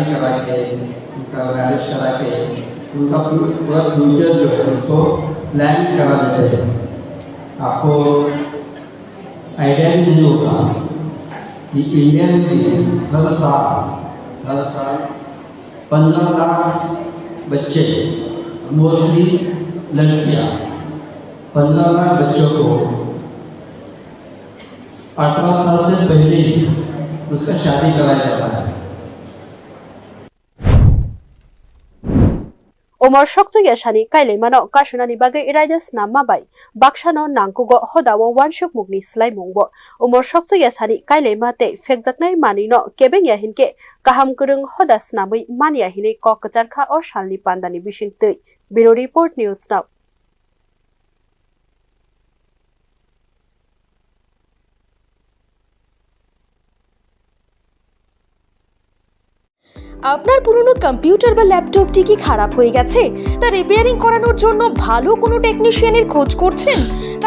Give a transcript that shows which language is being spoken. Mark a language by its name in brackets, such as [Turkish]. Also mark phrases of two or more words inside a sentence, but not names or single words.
[Hindi] करा के उनका मैरिज करा के उनका पूरा फ्यूचर जो है उसको प्लान करा देते हैं आपको आइडिया भी नहीं होगा कि इंडिया में हर साल 15 लाख बच्चे मोस्टली लड़कियाँ 15 लाख बच्चों को 18 साल से पहले ही उसका शादी कराया जाता है [Kok Borok] Umor shoksuya shani kailai mano kashunani bagai iraja snamma bai bakshano nangkugo hodawo wanshuk mugni slai mungbo umor shoksuya shani kailai mate fekjaknai manino kebeng ya hinke kaham kurung hoda snamui mania hine kokacharkha or shalni pandani bishingtei Bureau Report News Now [Bangla] আপনার পুরনো কম্পিউটার বা ল্যাপটপটি কি খারাপ হয়ে গেছে, তা রিপেয়ারিং করানোর জন্য ভালো কোনো টেকনিশিয়ানের খোঁজ করছেন?